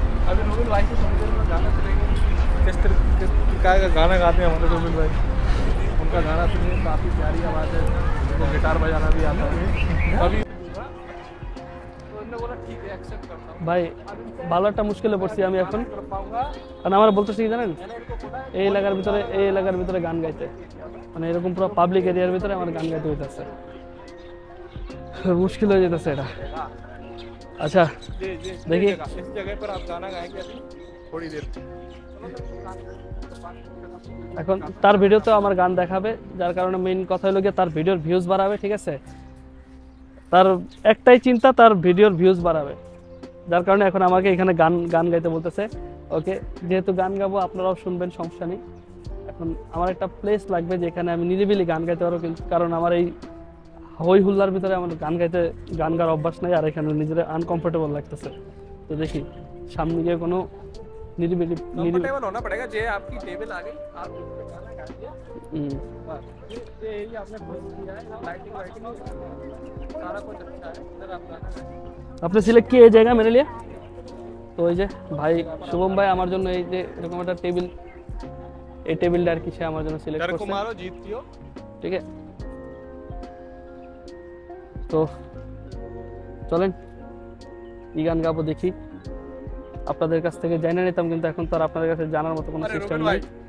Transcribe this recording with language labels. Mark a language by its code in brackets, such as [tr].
[hi] अभी रोबिन भाई से थोड़ी देर में गाना चलेंगे। किस प्रकार का गाना गाते हैं हमारे रोबिन भाई, उनका गाना सुनिए, काफ़ी प्यारी आवाज़ है, उनको गिटार बजाना भी आता है। अभी उन्होंने बोला ठीक है एक्सेप्ट करता हूँ [bn] ভাই ভালো একটা মুশকিলে পড়ছি আমি এখন, কারণ আমার বলতেছি কি জানেন, এই এলাকার ভিতরে গান গাইতে, মানে এরকম পুরো পাবলিক এরিয়ার ভিতরে আমার গান গাইতে হইতেছে, মুশকিল হয়ে যেতেছে এটা। আচ্ছা দেখি [hi] इस जगह पर आप गाना गाएंगे अभी थोड़ी देर [bn] এখন তার ভিডিওতে আমার গান দেখাবে, যার কারণে মেইন কথা হলো গিয়ে তার ভিডিওর ভিউজ বাড়াবে, ঠিক আছে? তার একটাই চিন্তা, তার ভিডিওর ভিউজ বাড়াবে, যার কারণে এখন আমাকে এখানে গান গাইতে বলতেছে। ওকে, যেহেতু গান গাবো আপনারাও শুনবেন, সমস্যা নেই। এখন আমার একটা প্লেস লাগবে যেখানে আমি নিরিবিলি গান গাইতে পারবো, কারণ আমার এই হই হুল্লার ভিতরে আমার গান গাওয়ার অভ্যাস নাই, আর এখানে নিজের আনকমফোর্টেবল লাগতেছে। তো দেখি সামনে গিয়ে কোনো निरिबिली [hi] कंफर्टेबल होना पड़ेगा। जे आपकी टेबल आ गई, आप उस पे गाना गाइए। ये एरिया आपने खुद किया है, लाइटिंग वाइटिंग सारा कुछ अच्छा है। इधर आप गाना गाइए। आपने सिलेक्ट किया ये जगह मेरे लिए, [bn] তো এই যে ভাই শুভম ভাই আমার জন্য এই যে এরকম একটা টেবিল, এই টেবিলটা আর কি সে আমার জন্য সিলেক্ট করছে। মারো জিততিও, ঠিক আছে? তো চলেন কি গান গাবো দেখি, আপনাদের কাছ থেকে জানা নিতাম, কিন্তু এখন তো আর আপনাদের কাছে জানার মতো কোনো সিস্টেম নেই।